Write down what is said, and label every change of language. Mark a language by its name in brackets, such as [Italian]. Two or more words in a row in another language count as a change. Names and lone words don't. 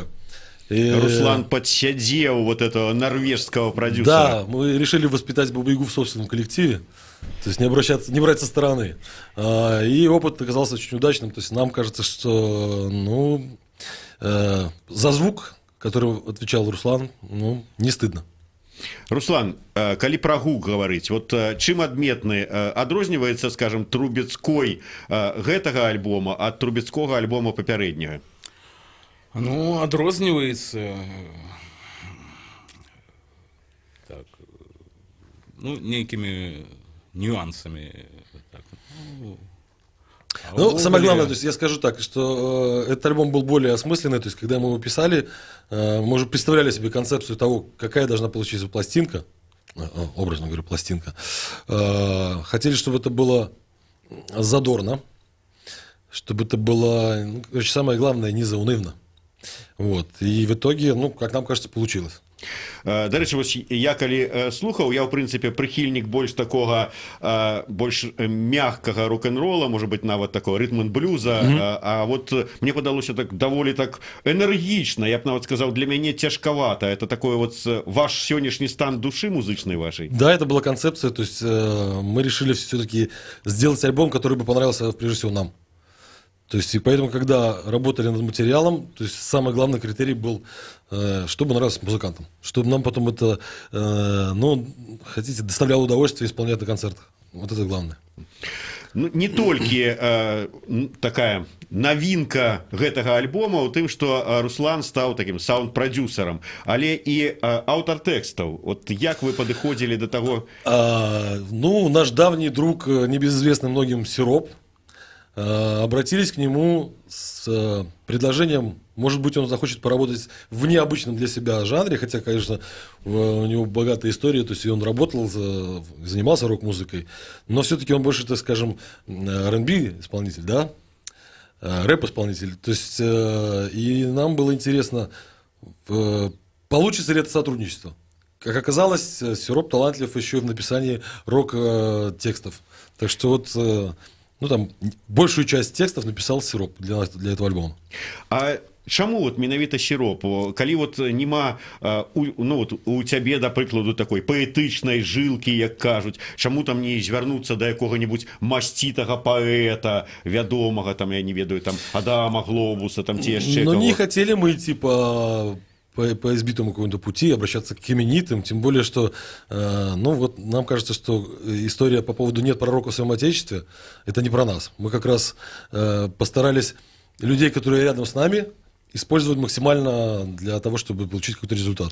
[Russian] И Руслан подсядел вот этого норвежского продюсера. Да, мы решили воспитать Бабу-Ягу в собственном коллективе, то есть не брать со стороны. И опыт оказался очень удачным. То есть нам кажется, что за звук, который отвечал Руслан, не стыдно. [Belarusian] Руслан, калі пра гук гаварыць, вот чым адметны адрозніваецца, скажем, Трубецкой гэтага альбома ад Трубецкога альбома папярэдняга? Ну, адрозніваецца так, нейкімі нюансамі. Так, [Russian] самое главное, то есть я скажу так, что этот альбом был более осмысленный, то есть когда мы его писали, мы уже представляли себе концепцию того, какая должна получиться пластинка, образно говорю, пластинка. Хотели, чтобы это было задорно, чтобы это было, самое главное, не заунывно. Вот. И в итоге, как нам кажется, получилось. [Belarusian] Да рэчы, вось я калі слухаў, я ў прынцыпе прыхільнік больш такога, больш мягкага рок-н-рола, можа быць нават такого рытм-н-блюза, а вот мне падалося так даволі так энергічна, я б нават сказаў, для мяне цяжкавата. [Russian] Это такой вот ваш [Belarusian] сённяшні стан душы музычнай [Russian] вашей? Да, это была концепция, то есть мы решили все-таки сделать альбом, который бы понравился прежде всего нам. То есть, и поэтому, когда работали над материалом, то есть, самый главный критерий был, чтобы нравилось музыкантам. Чтобы нам потом это, доставляло удовольствие исполнять на концертах. Вот это главное. [Belarusian] Не толькі такая навінка гэтага альбома ў тым, што Руслан стаў такім саунд-прадюсерам, але і аўтар тэкстаў. Вот як вы падыходзілі да таго? [Russian] Наш давний друг, небезызвестный многим Сироп, обратились к нему с предложением, может быть, он захочет поработать в необычном для себя жанре, хотя, конечно, у него богатая история, то есть он работал, занимался рок-музыкой, но все-таки он больше, так скажем, R&B исполнитель, да, рэп-исполнитель. То есть и нам было интересно, получится ли это сотрудничество. Как оказалось, Сироп талантлив еще и в написании рок-текстов. Так что вот... там большую часть текстов написал Сироп для этого альбома. [Belarusian] А чаму вот менавіта Сироп? Калі вот нема у цябе, да прыкладу, такой паэтычнай жылкі, як кажуць, чаму там не звярнуцца да якога-небудзь масцітага паэта, вядомага, там, я не ведаю, там, Адама Глобуса, там, ці яшчэ кого? [Russian] Не хотели мы идти по избитому какому-то пути, обращаться к именитым, тем более, что нам кажется, что история по поводу «нет пророка в своем отечестве» — это не про нас. Мы как раз постарались людей, которые рядом с нами, использовать максимально для того, чтобы получить какой-то результат.